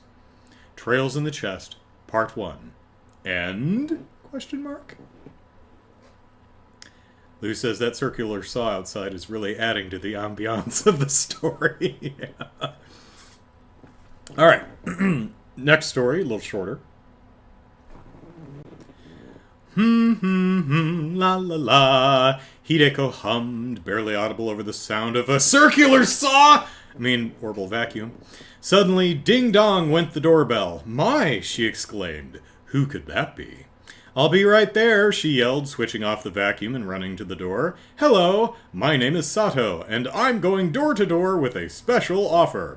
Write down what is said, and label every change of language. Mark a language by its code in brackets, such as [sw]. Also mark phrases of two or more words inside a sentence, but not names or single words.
[en] Trails in the Chest, Part 1. End? Question mark? Lou says that circular saw outside is really adding to the ambiance of the story. Yeah. Alright. Next story, a little shorter. La la la. Hideko hummed, barely audible over the sound of a circular saw! Orbital vacuum. Suddenly, ding-dong went the doorbell. My, she exclaimed. Who could that be? I'll be right there, she yelled, switching off the vacuum and running to the door. Hello, my name is Sato, and I'm going door to door with a special offer.